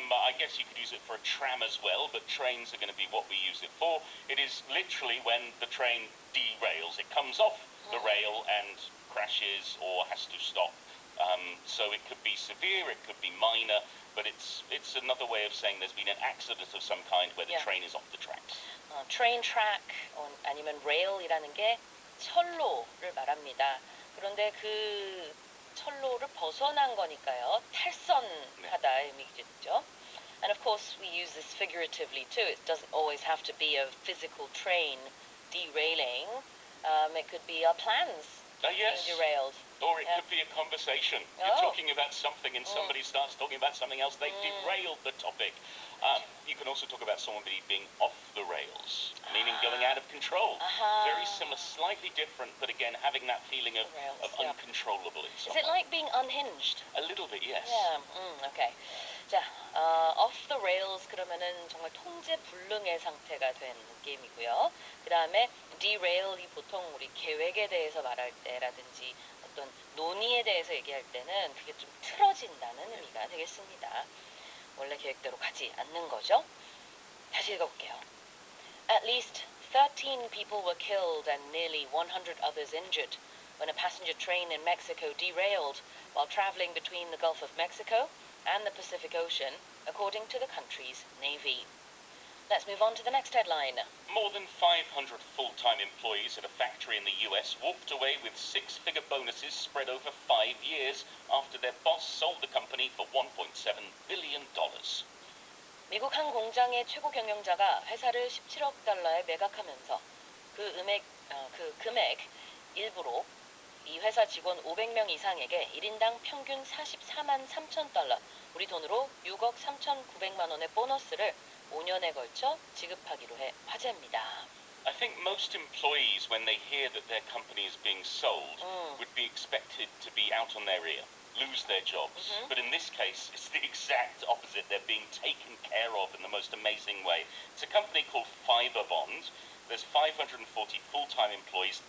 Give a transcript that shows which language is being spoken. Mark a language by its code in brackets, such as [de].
[en] I guess you could use it for a tram as well, but trains are going to be what we use it for. It is literally when the train derails. It comes off the rail and crashes or has to stop. So it could be severe, it could be minor, but it's another way of saying there's been an accident of some kind where the train is off the tracks. [ko] Train track 아니면 rail이라는 게 철로를 말합니다. 그런데 그 철로를 벗어난 거니까요. 탈선하다 의미겠죠. [en] And of course we use this figuratively too. It doesn't always have to be a physical train derailing. It could be our plans being derailed. Or it could be a conversation. You're talking about something and somebody starts talking about something else. They've derailed the topic. You can also talk about someone being off the rails, meaning going out of control. Very similar, slightly different, but again, having that feeling of uncontrollable in some way. Is it like being unhinged? A little bit, yes. Yeah, okay. [ko] 자, off the rails 그러면은 정말 통제 불능의 상태가 된 느낌이고요. 그 다음에 derail이 보통 우리 계획에 대해서 말할 때라든지 어떤 논의에 대해서 얘기할 때는 그게 좀 틀어진다는 의미가 되겠습니다. 원래 계획대로 가지 않는 거죠. 다시 읽어볼게요. [en] At least 13 people were killed and nearly 100 others injured when a passenger train in Mexico derailed while traveling between the Gulf of Mexico and the Pacific Ocean, according to the country's navy. Let's move on to the next headline. More than 500 full-time employees at a factory in the US walked away with 6-figure bonuses spread over 5 years after their boss sold the company for $1.7 billion. [ko] 미국 한 공장의 최고 경영자가 회사를 17억 달러에 매각하면서 그 금액 일부로 이 회사 직원 500명 이상에게 1인당 평균 44만 3천 달러, 우리 돈으로 6억 3,900만 원의 보너스를 5년에 걸쳐 지급하기로 해 화제입니다. [en] I think most employees, when they hear that their company is being sold, would be expected to be out on their ear, lose their jobs. But in this case, it's the exact opposite. They're being taken care of in the most amazing way. It's a company called Fiberbond. There's 540 full-time employees.